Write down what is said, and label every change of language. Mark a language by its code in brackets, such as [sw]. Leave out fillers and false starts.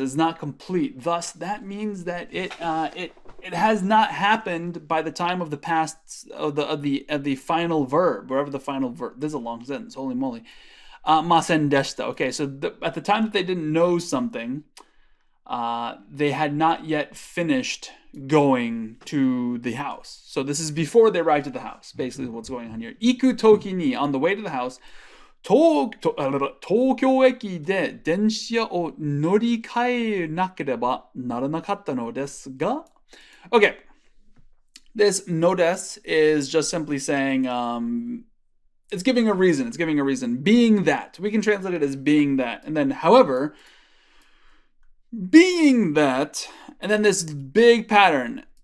[en] It's not complete. Thus, that means that it has not happened by the time of the past of the final verb, wherever the final verb. This is a long sentence. Holy moly. [ja] Masen deshita. [en] Okay, so at the time that they didn't know something, they had not yet finished going to the house. So this is before they arrived at the house. Basically, what's going on here. [ja] Iku toki ni, [en] on the way to the house. [ja] 東京駅で電車を乗り換えなければならなかったのですが? [en] Okay, this no des is just simply saying, it's giving a reason. It's giving a reason. Being that. We can translate it as being that. And then, however, being that, and then this big pattern.